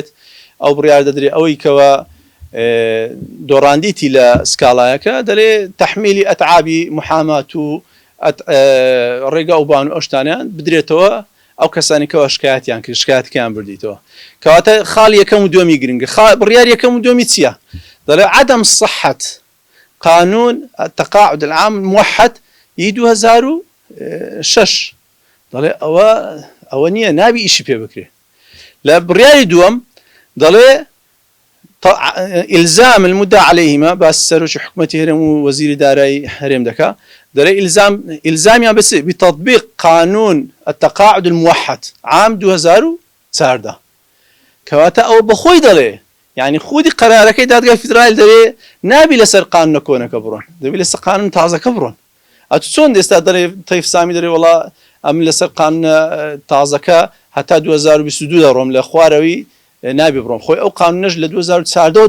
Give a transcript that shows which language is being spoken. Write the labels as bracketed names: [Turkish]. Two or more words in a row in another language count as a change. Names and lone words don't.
[Central Kurdish] ئەو بڕیار دەدرێت ئەوەی کەوە دۆڕاندیتی لە سکاڵایەکە دەڵێ تەحمیلی ئەتعابی محامات و ڕێگا و بان و ئەشتانیان بدرێتەوە ئەو کەسانی کەەوە شکایەتیان کرد شکایەتەکەیان بردیتەوە کەواتە خاڵ یەکەم و دووەمی گرنگە بڕیار یەکەم و دووەمی چییە دەڵێ [Arabic] عدم صحة قانون التقاعد العام الموحد [Central Kurdish] 2006 دەڵێ ئەوە نییە نابی ئیشی پێ بکرێ لە بڕیاری دووەم دەڵێ [Arabic] إلزام المدعى عليهما [Central Kurdish] باس سەرۆکی حکوومەتی هەرێم و وەزیری دارایی هەرێم دەکا دەڵێ إلزامیان [Arabic] بس بتطبيق قانون التقاعد الموحد عام [Central Kurdish] 2014 کەواتە ئەوە بەخۆی دەڵێ یعنی خودی قەرارەکەی دادگای فیدرالی دەڵێ نابی لەسەر قانونە کۆنەکە بڕۆن دەبی لەسەر قانون تازەکە بڕۆن ئەتو چۆن ئێستا دەڵێ تەیف سامی دەڵێ وەڵا ئەم لەسەر قانونە تازەکە هەتا 2022 دەڕۆم لە خوارەوەی نابێ بڕۆم خۆی ئەو قانونەش لە 2014